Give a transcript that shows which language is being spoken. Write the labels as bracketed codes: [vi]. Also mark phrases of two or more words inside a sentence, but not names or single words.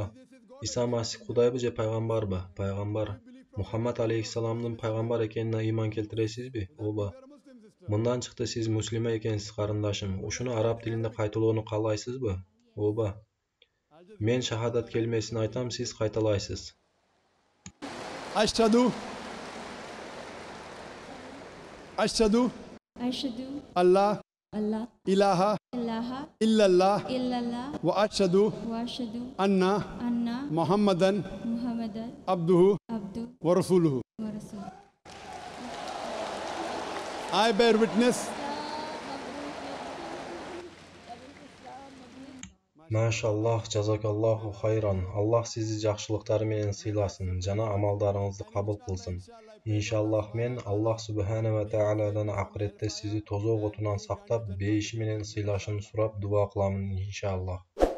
[ky] Иса Масих Кудайбы же пайгамбарбы? Пайгамбар. Мухаммад алейхиссаламдын пайгамбар экенине ыйман келтиресизби? Ооба. Мындан чыкты сиз муслима экенсиз, карындашым. Ушуну араб тилинде кайталоону каалайсызбы? Ооба. Мен шахадат келмесин айтам, сиз кайталайсыз. [ar] أشهد أن لا إله إلا الله وأشهد أن محمدا عبده ورسوله. [en] I bear witness. [ar] ما شاء الله، جزاك الله خيرا. [ky] Аллах сизи жакшылыктары менен сыйласын, жана амалдарыңызды кабыл кылсын. Иншаллах мен [ar] الله سبحانه وتعالى [ky] акыретте сизи тозок отунан сактап, бейиши менен сыйлашын сурап дуа кыламын иншаллах.